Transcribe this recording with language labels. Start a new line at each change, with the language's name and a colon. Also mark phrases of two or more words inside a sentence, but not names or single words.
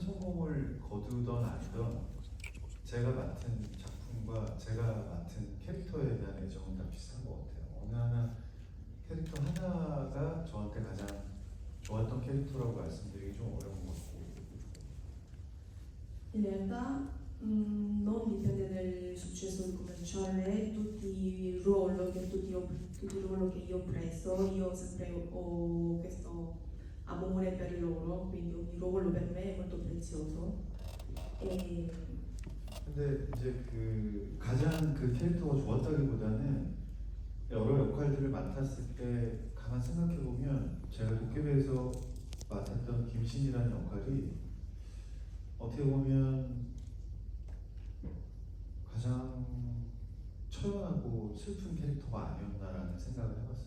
Korean: 성공을 거두던 아니던 제가 맡은 작품과 제가 맡은 캐릭터에 대한 애정은 다 비슷한 것 같아요. 어느 하나 캐릭터 하나가 저한테 가장 좋았던 캐릭터라고 말씀드리기 좀 어려운 것 같고.
Italian: In realtà non dipende dal successo commerciale, tutti il ruolo che io ho preso, io sempre ho questo amore per loro, quindi ogni ruolo per me è molto prezioso.
Korean: 근데 이제 그 가장 그 캐릭터가 좋았다기보다는 여러 역할들을 맡았을 때 가만 생각해 보면 제가 도깨비에서 맡았던 김신이라는 역할이 어떻게 보면 가장 처연하고 슬픈 캐릭터가 아니었나라는 생각을 해봤어요.